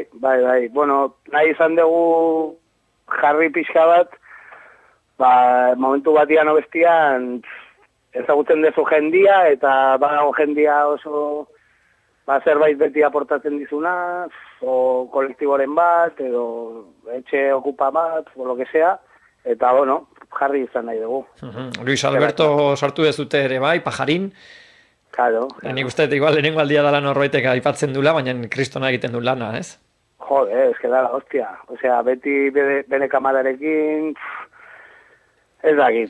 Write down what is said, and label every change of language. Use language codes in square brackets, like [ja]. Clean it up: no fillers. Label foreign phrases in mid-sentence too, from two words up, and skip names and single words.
[eu] Bueno, nahi izan dugu jarri pixka bat, momentu batian obestian ezagutzen dezu jendia, eta badago jendia oso zerbait beti aportatzen dizuna, o kolektiboren bat, edo etxe okupa bat, [es] o lo que sea, [eu] eta bueno, jarri izan nahi dugu. Luis Alberto sartu dezute ere bai, Pajarin. Claro. Nik uste, igual lehenengo aldia dala norbaitek aipatzen dula, baina kristona egiten du lana, ez? Jode, ez [es] que da la hostia. [eu] Osea, beti bere kamararekin, ez dakit.